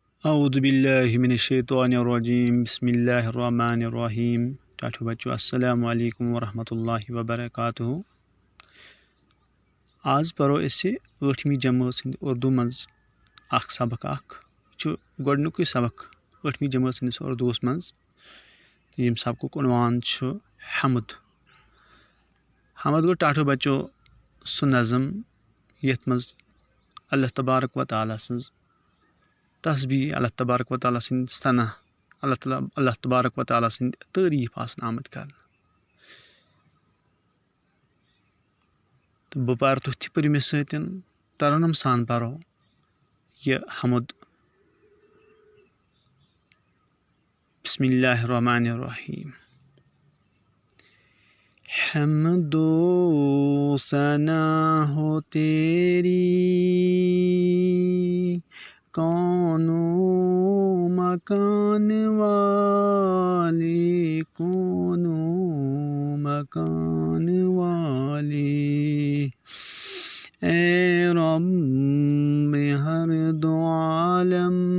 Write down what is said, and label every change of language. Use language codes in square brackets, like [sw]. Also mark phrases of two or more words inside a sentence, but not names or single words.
[ar] اعوذ باللہ من الشیطان الرجیم بسم اللہ الرحمن الرحیم [ks] ٹاٹھو بچو [ar] السلام علیکم ورحمۃ اللہ وبرکاتہ [ks] آز پرو اسے 8ویں جمٲژ ہند اردو مز اخ سبق گۄڈنیُکُے سبق 8ویں جمٲژ ہندس اردوس مز یم سبقُک عنوان چھُ حمد گو ٹاٹھو بچو سُہ نظم یتھ مز [ar] اللہ تبارک و تعالیٰ [ks] سٕنٛز تسبیح، [ar] اللہ تبارک و تعالیٰ [ks] سٕنٛدۍ ثنا، [ar] اللہ تبارک و تعالیٰ [ks] سٕنٛدۍ تعریٖف آسن آمٕتۍ کرنہٕ تہٕ بہٕ پرٕ تُہۍ تہِ پٔرِو مےٚ سۭتۍ ترنم سان پرو یہِ حمد [ar] بسم اللہ الرحمن الرحیم [ur] حمد و ثنا ہو تیری کون و مکان والے، کون و مکان والے، اے رب ہر دو عالم